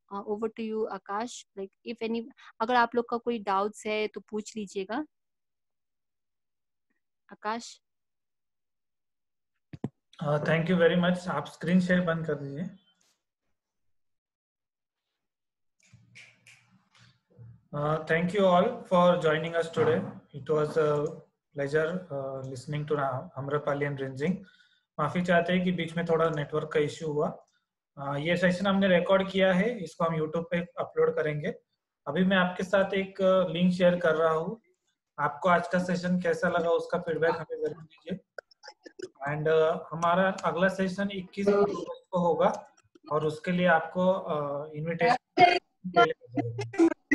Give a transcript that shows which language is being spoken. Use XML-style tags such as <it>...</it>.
<en>over to you</en> <hi>Akash,</hi> <en>like if any</en> <hi>अगर आप लोग का कोई डाउट्स है तो पूछ लीजिएगा। आकाश।</hi> <en>Thank you very much.</en> <hi>आप स्क्रीन शेयर बंद कर दीजिए।</hi> <en>Thank you all for joining us today. It was a pleasure listening to Amrapali and Rinzing.</en> <hi>माफी चाहते हैं कि बीच में थोड़ा नेटवर्क का इश्यू हुआ। ये सेशन हमने रिकॉर्ड किया है, इसको हम YouTube पे अपलोड करेंगे। अभी मैं आपके साथ एक लिंक शेयर कर रहा हूँ। आपको आज का सेशन कैसा लगा उसका फीडबैक हमें जरूर दीजिए। एंड हमारा अगला सेशन 21 अगस्त को होगा और उसके लिए आपको इनविटेशन।</hi>